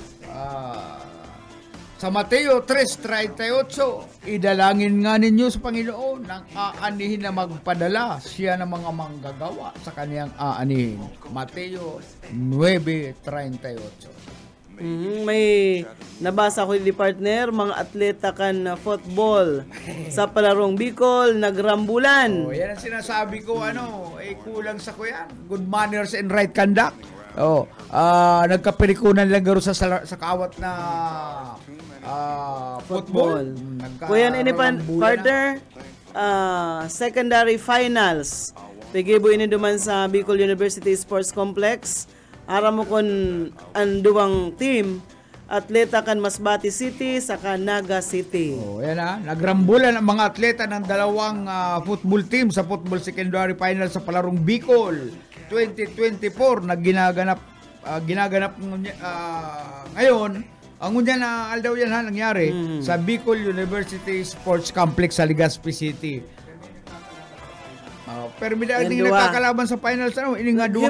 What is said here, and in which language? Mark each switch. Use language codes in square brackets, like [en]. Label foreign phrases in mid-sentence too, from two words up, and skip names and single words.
[tl] Sa Mateo 3:38, idalangin nga ninyo sa Panginoon nang aanihin na magpadala siya ng mga manggagawa sa kaniyang aanihin. Mateo 9:38. [bik] May nabasa ko di partner, mga atleta kan football sa palarong Bicol, nagrambulan. Yan ang sinasabi ko, kulang sa kuyan. [en] Good manners and right conduct. [bik] Nagkapirikunan lang garo sa kawat na football. Kuyan ini partner, secondary finals. Pigibo ini duman sa Bicol University Sports Complex. Aram mo kon ang duwang team, atleta kan Masbate City sa Naga City. [tl] Yan nagrambulan ang mga atleta ng dalawang [en] football team [tl] sa [en] football secondary final [tl] sa palarong Bicol 2024 na ginaganap ngayon. [bik] Ang unya na aldaw yan nangyari sa Bicol University Sports Complex sa Legazpi City. Pero may dahil nakakalaban sa finals, ini nga duwa